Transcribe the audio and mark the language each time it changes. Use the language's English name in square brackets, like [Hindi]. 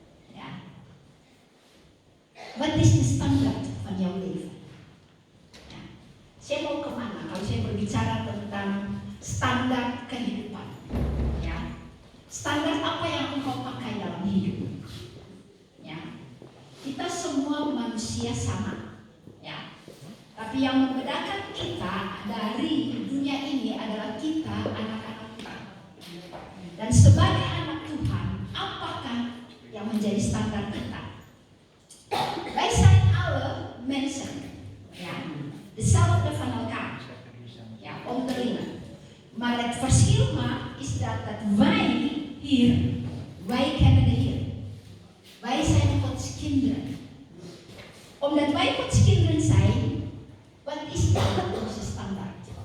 [Dutch] Ja, wat is de standaard van jouw leven? [Indonesian] Ya, saya mau kemana kalau saya berbicara tentang standar kehidupan? Ya, standar apa yang engkau pakai dalam hidup? Ya, kita semua manusia sama, ya. Tapi yang membedakan kita dari dunia ini adalah kita anak-anak Tuhan. Dan sebagai anak Tuhan, apakah yang menjadi standar kita? [Dutch] Wij zijn alle mensen, ya, dezelfde van elkaar, ya, onderling. Maar het verschil is dat wij hier, wij kennen de Heer. Wij zijn Gods kinderen. Omdat wij Gods kinderen zijn, wat is dan onze standaard?